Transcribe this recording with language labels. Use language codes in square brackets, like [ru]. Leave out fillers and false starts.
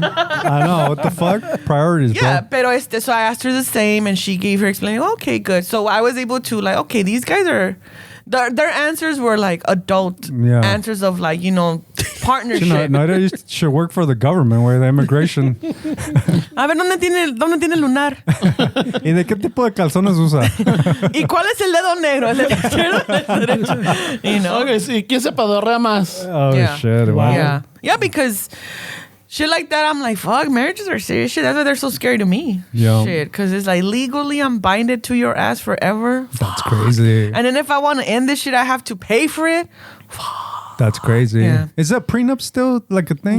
[en] I know. What the fuck? Priorities, Yeah, bro. [es] pero [en] so I asked her the same, and she gave her explanation. Okay, good. So I was able to like, okay, these guys are, their answers were like adult Yeah. answers of like, partnership. Naida should work for the government, where the immigration. [es] A ver, ¿dónde tiene el lunar? ¿Y de qué tipo de calzones usa? ¿Y cuál es el dedo negro? ¿El del izquierdo o el del derecho? Ok, sí, ¿quién se pedorrea más? [en] Oh, Yeah. shit. Wow. Yeah, because shit like that, I'm like, fuck, marriages are serious shit. That's why they're so scary to me. Yeah. Shit, because it's like legally I'm binded to your ass forever. That's crazy. And then if I want to end this shit, I have to pay for it. That's crazy. Yeah. Is that prenup still like a thing?